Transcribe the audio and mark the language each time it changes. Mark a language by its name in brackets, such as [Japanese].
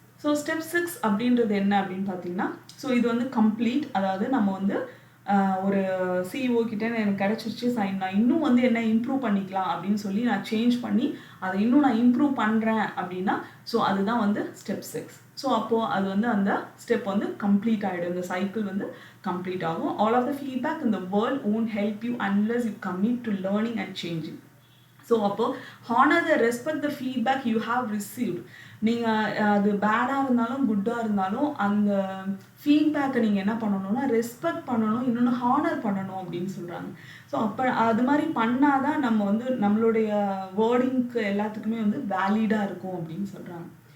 [Tamil] So step 6 அப்படின்றது என்ன அப்படின்னு பார்த்தீங்கன்னா, ஸோ இது வந்து கம்ப்ளீட், அதாவது நம்ம வந்து ஒரு சிஇஓ கிட்டே எனக்கு கிடச்சிருச்சு, நான் இன்னும் வந்து என்ன இம்ப்ரூவ் பண்ணிக்கலாம் அப்படின்னு சொல்லி நான் சேஞ்ச் பண்ணி அதை இன்னும் நான் இம்ப்ரூவ் பண்ணுறேன் அப்படின்னா ஸோ அதுதான் வந்து ஸ்டெப் 6. ஸோ அப்போது அது வந்து அந்த ஸ்டெப் வந்து கம்ப்ளீட் ஆகிடும், இந்த சைக்கிள் வந்து கம்ப்ளீட் ஆகும். [English] All of the feedback in the world won't help you unless you commit to learning and changing. So so அப்போ honour the respect the feedback you have received. [Tamil] நீங்கள் அது பேடாக இருந்தாலும் குட்டாக இருந்தாலும் அந்த ஃபீட்பேக்கை நீங்கள் என்ன பண்ணணும்னா ரெஸ்பெக்ட் பண்ணணும், இன்னொன்று ஹானர் பண்ணணும் அப்படின்னு சொல்கிறாங்க. ஸோ அப்போ அது மாதிரி பண்ணாதான் நம்ம வந்து நம்மளுடைய வேர்டிங்க்கு எல்லாத்துக்குமே வந்து வேலிடாக இருக்கும் அப்படின்னு சொல்கிறாங்க.